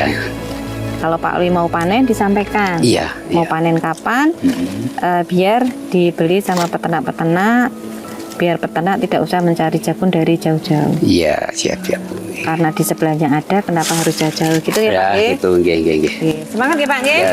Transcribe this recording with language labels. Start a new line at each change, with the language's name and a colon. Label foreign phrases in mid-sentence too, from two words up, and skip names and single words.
Indonesian: Kalau Pak Awi mau panen disampaikan. Iya. Mau panen kapan? Biar dibeli sama peternak-peternak. Biar peternak tidak usah mencari jagung dari jauh-jauh. Iya, siap. Karena di sebelahnya ada, kenapa harus jauh-jauh gitu ya, Pak? Nggih? Gitu, nggih. Nggih. Semangat ya Pak nggih.